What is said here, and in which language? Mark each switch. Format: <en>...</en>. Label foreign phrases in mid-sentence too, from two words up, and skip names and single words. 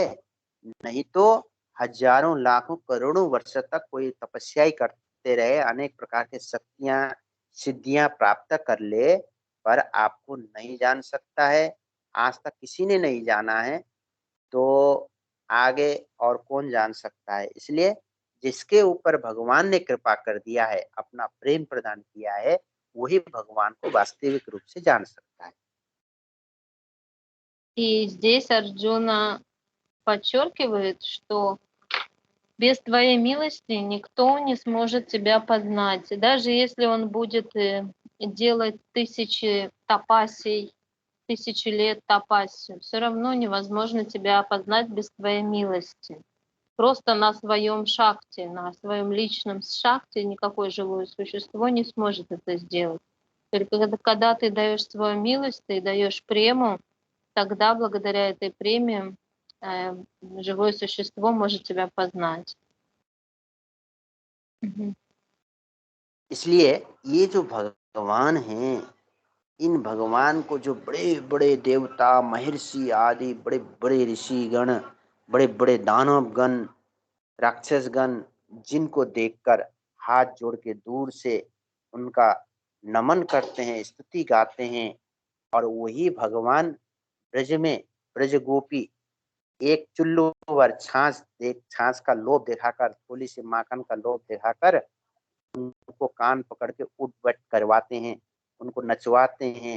<hi>नहीं तो हजारों लाखों करोड़ों वर्ष तक कोई तपस्या ही करते रहे, अनेक प्रकार के शक्तियां सिद्धियां प्राप्त कर ले, पर आपको नहीं जान सकता है। आज तक किसी ने नहीं जाना है, तो आगे और कौन जान सकता है। इसलिए जिसके ऊपर भगवान ने कृपा कर दिया है, अपना प्रेम प्रदान किया है, वही भगवान को वास्तविक रूप से जान सकता है।</hi> <ru>И здесь Арджуна подчеркивает, что без твоей милости никто не сможет тебя познать. И даже если он будет делать тысячи тапасий, 1000 лет тапасию, все равно невозможно тебя опознать без твоей милости. Просто на своем шакте, на своем личном шакте никакое живое существо не сможет это сделать. Только когда ты даешь свою милость, ты даешь прему, тогда благодаря этой преме живое существо может тебя познать. Мгм.</ru> <hi>इसलिए ये जो भगवान हैं, इन भगवान को जो बड़े बड़े देवता, महर्षि आदि बड़े बड़े ऋषिगण, बड़े बड़े दानव गण, राक्षस गण, जिनको देखकर हाथ जोड़ के दूर से उनका नमन करते हैं, स्तुति गाते हैं, और वही भगवान ब्रज में, ब्रज गोपी एक चुल्लू भर छाछ का लोभ दिखाकर, थोड़ी सी माखन का लोभ दिखाकर उनको कान पकड़ के उठ बैठ करवाते हैं, उनको नचवाते हैं।</hi>